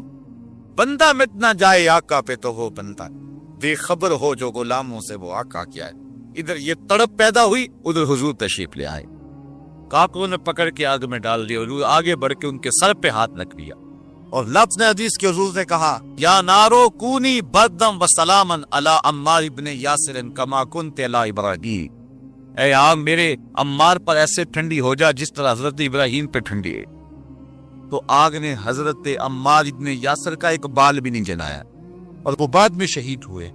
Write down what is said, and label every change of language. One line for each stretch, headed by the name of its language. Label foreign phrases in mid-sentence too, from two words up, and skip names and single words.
Urdu: بندہ مٹ نہ جائے آقا پہ تو وہ بندہ بے خبر ہو جو غلاموں سے وہ آقا کیا ہے۔ ادھر یہ تڑپ پیدا ہوئی، ادھر حضور تشریف لے آئے، کافروں نے پکڑ کے آگ میں ڈال دیا، حضور آگے بڑھ کے ان کے سر پہ ہاتھ رکھ دیا، اور لفظ نے حدیث کے حضور سے کہا
Arabic: یا نارو کونی بردم و سلامن علی عمار ابن یاسر کما کنت علی ابراہیم،
Urdu: اے آگ میرے عمار پر ایسے ٹھنڈی ہو جا جس طرح حضرت ابراہیم پہ ٹھنڈی ہے۔ تو آگ نے حضرت عمار ابن یاسر کا ایک بال بھی نہیں جلایا اور وہ بعد میں شہید ہوئے.